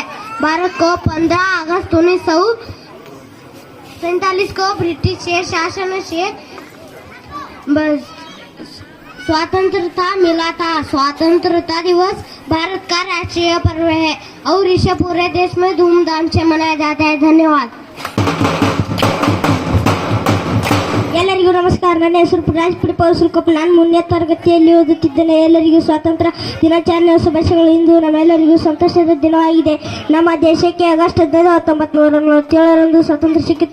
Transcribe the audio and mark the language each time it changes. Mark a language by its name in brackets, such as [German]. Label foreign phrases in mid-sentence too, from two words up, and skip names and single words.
[Hindi] भारत को 15 अगस्त 1947 को ब्रिटिश के शासन से स्वतंत्रता मिला था। स्वतंत्रता दिवस भारत का राष्ट्रीय पर्व है और इसे पूरे देश में धूमधाम से मनाया जाता है। [Kannada] धन्यवाद। ಎಲ್ಲರಿಗೂ ನಮಸ್ಕಾರ. ನನ್ನ ಹೆಸರು ರಾಜಪುರ ಪೌರಸ್ಕೂಪ. ನಾನು 3ನೇ ತರಗತಿಯಲ್ಲಿ ಓದುತ್ತಿದ್ದೇನೆ. ಎಲ್ಲರಿಗೂ ಸ್ವಾತಂತ್ರ್ಯ ದಿನಾಚರಣೆಯ ಶುಭಾಶಯಗಳು. ಇಂದು ನಮ್ಮೆಲ್ಲರಿಗೂ ಸಂತೋಷದ ದಿನವಾಗಿದೆ. ನಮ್ಮ ದೇಶಕ್ಕೆ ಆಗಸ್ಟ್ 15, 1947 ಸ್ವಾತಂತ್ರ್ಯ ಸಿಕ್ಕಿತು.